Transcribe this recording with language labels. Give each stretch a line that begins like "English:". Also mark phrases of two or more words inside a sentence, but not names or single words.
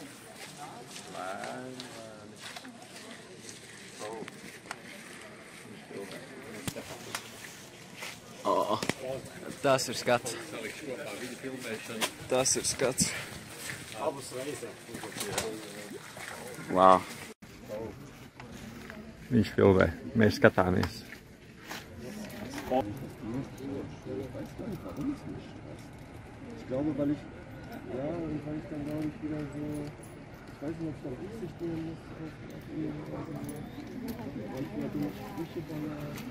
Latvian: Oh, tas ir skats. Tas ir skats. Wow. Viņš filmē, mēs skatāmies.
German: Ich glaube, weil ich dann, glaube ich, wieder so, ich weiß nicht, ob ich da richtig stehen muss, weil ich wieder dumme Sprüche baller.